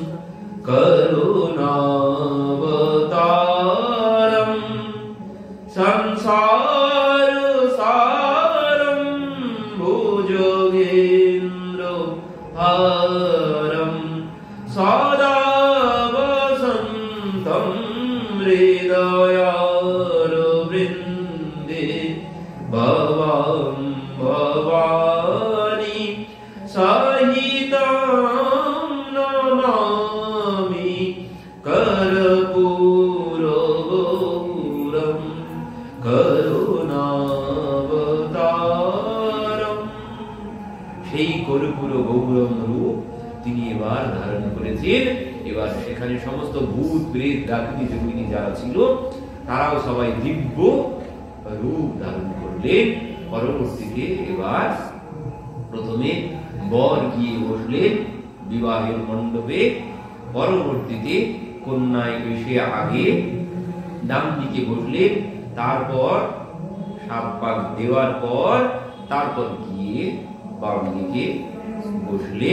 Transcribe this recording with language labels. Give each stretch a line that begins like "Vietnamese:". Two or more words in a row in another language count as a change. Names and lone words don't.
Sanskrit: करुणावतारम संसार सदा वसन्तं हृदयारविन्दे भवां भवानी सहितं नमामि कर्पूरगौरं करुणावतारं।
Bangla: সেই
Sanskrit: কর্পূর গৌরম
Bangla: রূপ তিনি এবার ধারণ করেছেন। এবার সেখানে সমস্ত ভূত প্রেত ডাকিনী যোগিনী যারা ছিল তারাও সবাই দিব্য রূপ ধারণ করলেন। পরবর্তীতে এবার প্রথমে বর গিয়ে বসলেন বিবাহের মণ্ডপে, পরবর্তীতে কন্যায় এসে আগে ডান দিকে বসলেন, তারপর 7 পাক দেওয়ার পর তারপর গিয়ে বাম দিকে বসলেন।